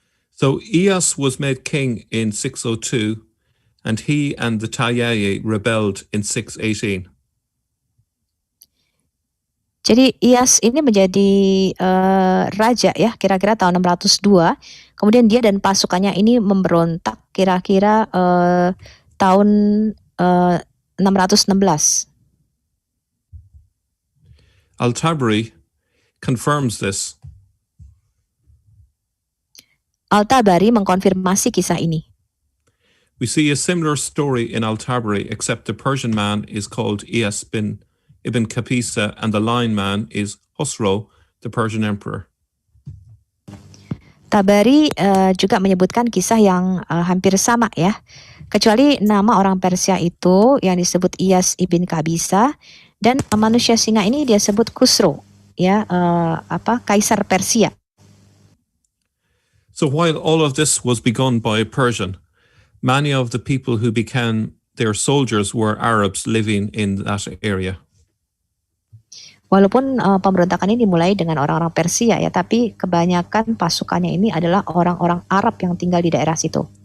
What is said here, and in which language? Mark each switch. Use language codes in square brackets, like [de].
[en] So Iyas was made king in 602 and he and the Tayayi rebelled in 618. [id] Jadi Iyas ini menjadi raja ya kira-kira tahun 602. Kemudian dia dan pasukannya ini memberontak kira-kira tahun 616. [en] Al-Tabari confirms this. [id] Al-Tabari mengkonfirmasi kisah ini. [en] We see a similar story in Al-Tabari, except the Persian man is called Iyas bin Ibn Kapisa and the lion man is Khosrow, the Persian emperor. [id] Tabari juga menyebutkan kisah yang hampir sama ya. Kecuali nama orang Persia itu yang disebut Iyas ibn Kabisa dan manusia singa ini dia sebut Khosrow ya, kaisar Persia. [en] So while all of this was begun by a Persian, many of the people who became their soldiers were Arabs living in that area. [id] Walaupun pemberontakan ini dimulai dengan orang-orang Persia ya, tapi kebanyakan pasukannya ini adalah orang-orang Arab yang tinggal di daerah situ.